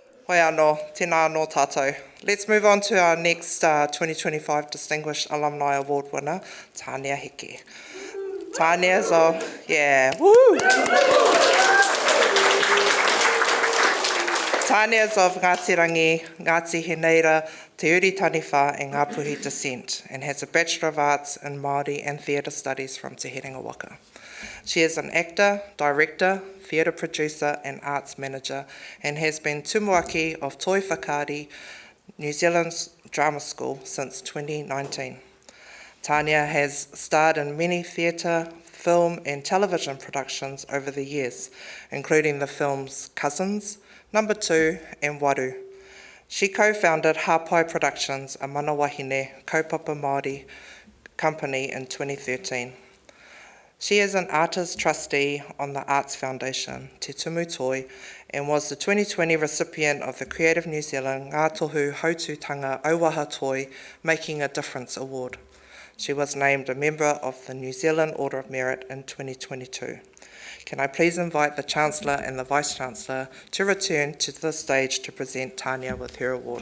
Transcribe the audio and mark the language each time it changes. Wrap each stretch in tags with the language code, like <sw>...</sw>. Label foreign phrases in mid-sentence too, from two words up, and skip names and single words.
<mi>Hoi anō, tēnā anō tātou.</mi> <en>Let's move on to our next 2025 Distinguished Alumni Award winner, Tanea Heke. Tanea's woo! Tanea's of Ngāti Rangi, Ngāti Heneira, Te Uri Taniwha and Ngāpuhi descent, and has a Bachelor of Arts in Māori and Theatre Studies from Te Herenga Waka. She is an actor, director, theatre producer and arts manager, and has been Tumuaki of Toi Whakaari, New Zealand's drama school since 2019. Tanea has starred in many theatre, film and television productions over the years, including the films Cousins, Number 2 and Waru. She co-founded Hapai Productions, a</en> <mi>mana wahine kaupapa Māori</mi> <en>company in 2013. She is an artist trustee on the Arts Foundation, Te Tumu Toi, and was the 2020 recipient of the Creative New Zealand Ngā Tohu Hautūtanga Auaha Toi Making a Difference Award. She was named a member of the New Zealand Order of Merit in 2022. Can I please invite the Chancellor and the Vice-Chancellor to return to the stage to present Tanea with her award.</en>